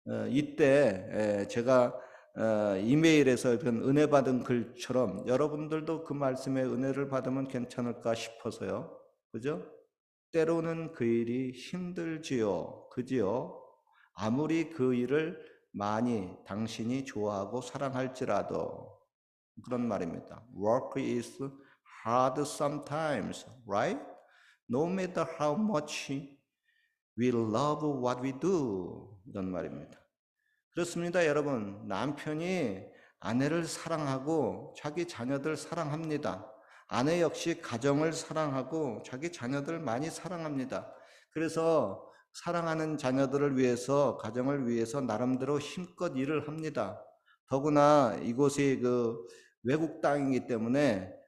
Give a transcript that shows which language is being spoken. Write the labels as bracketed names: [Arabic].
[Korean] 이때 제가 이메일에서 그런 은혜 받은 글처럼 여러분들도 그 말씀에 은혜를 받으면 괜찮을까 싶어서요. 그죠? 때로는 그 일이 힘들지요. 그지요? 아무리 그 일을 많이 당신이 좋아하고 사랑할지라도 그런 말입니다. [English] Work is hard sometimes, right? No matter how much we love what we do. [Korean] 이런 말입니다. 그렇습니다, 여러분. 남편이 아내를 사랑하고 자기 자녀들 사랑합니다. 아내 역시 가정을 사랑하고 자기 자녀들 많이 사랑합니다. 그래서 사랑하는 자녀들을 위해서, 가정을 위해서 나름대로 힘껏 일을 합니다. 더구나 이곳이 그 외국 땅이기 때문에